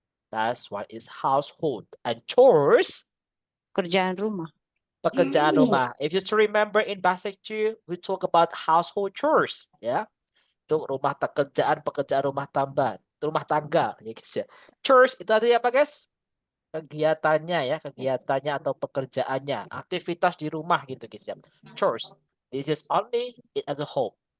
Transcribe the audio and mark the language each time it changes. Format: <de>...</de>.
<en>That's what is household. And chores.</en> <id>Kerjaan rumah. Pekerjaan rumah.</id> <en>If you still remember in Basic 2, we talk about household chores.</en> <id>Ya. Itu pekerjaan rumah tangga. Ya guys ya. Chores itu artinya apa guys? Kegiatannya atau pekerjaannya, aktivitas di rumah gitu guys ya.</id> <en>Chores. This is only it as a whole.</en>